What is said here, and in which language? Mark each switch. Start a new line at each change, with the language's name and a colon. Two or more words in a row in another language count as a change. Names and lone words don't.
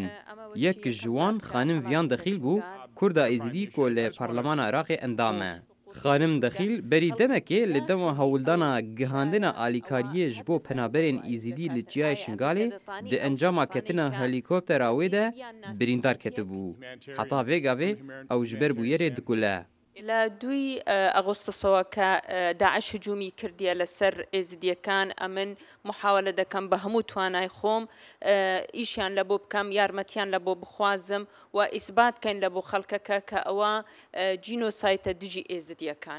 Kurdish: Yek ji wan xanim Viyan Dexîl bû, Kurda êzîdî ku li Parlemana Iraqê endam e. Xanim Dexîl berî demekê li dema hewildana gihandina alîkariyê ji bo penaberên êzîdî li Çiyayê Şingalê di encama ketina helîkoptera wê de birîndar ketibû. Heta vê gavê ew ji ber bûyerê dikule.
Central Kurdish: لە 2 ئەغۆستەسەوە کە داعش هجومی کردیە لەسەر ئێزیدیەکان ئەمن محاولە دەکەم بە هەموو توانای خۆم ئیشیان لە بۆ بکەم یارمەتیان لە بۆ بخوازم و ئیسباتکەین لە بۆ خەڵکەکە کە ئەوە جینۆسایتە دژی ئێزیدیەکان.